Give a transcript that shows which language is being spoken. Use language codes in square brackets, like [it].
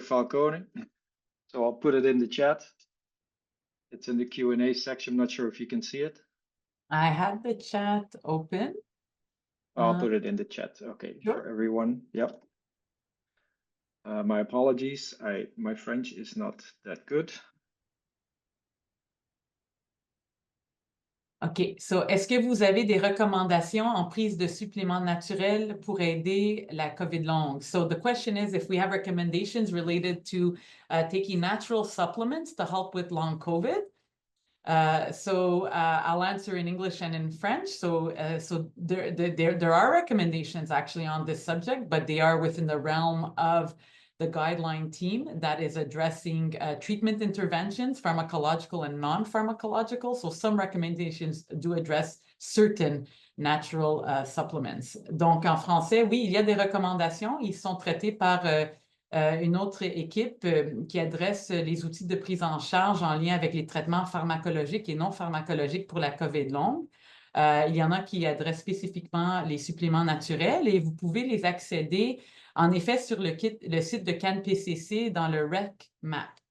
[en] Falcone, so I'll put it in the chat. It's in the Q&A section. I'm not sure if you can see it. I have the chat open. I'll put it in the chat. Okay, sure. For everyone. Yep. My apologies. My French is not that good. OK. [fr] So, est-ce que vous avez des recommandations en prise de suppléments naturels pour aider la COVID longue? [en] So, the question is if we have recommendations related to taking natural supplements to help with long COVID. I'll answer in English and in French. So there are recommendations actually on this subject, but they are within the realm of the guideline team that is addressing treatment interventions, pharmacological and non-pharmacological. So some recommendations do address certain natural supplements. [fr] Donc en français, oui, il y a des recommandations. Ils sont traités par une autre équipe qui adresse les outils de prise en charge en lien avec les traitements pharmacologiques et non pharmacologiques pour la COVID longue. Il y en a qui adressent spécifiquement les suppléments naturels et vous pouvez les accéder en effet sur le site de CAN-PCC dans le rec map.